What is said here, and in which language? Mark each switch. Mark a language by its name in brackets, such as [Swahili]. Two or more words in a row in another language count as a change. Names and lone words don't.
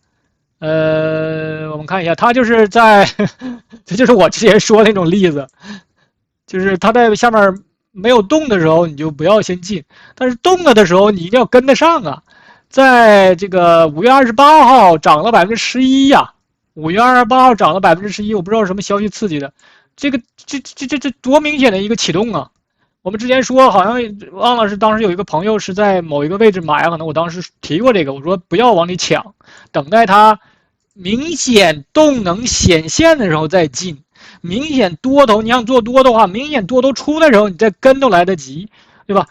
[Chinese] 我們看一下，它就是在，這就是我之前說的那種例子，就是它在下面沒有動的時候，你就不要先進，但是動了的時候，你一定要跟得上啊。在這個5月28號漲了11%呀，5月28號漲了11%，我不知道是什麼消息刺激的，這多明顯的一個啟動啊！我們之前說好像忘了是當時有一個朋友是在某一個位置買，可能我當時提過這個，我說不要往裡搶，等待它明顯動能顯現的時候再進。明顯多頭，你想做多的話，明顯多頭出來的時候，你再跟都來得及，對吧？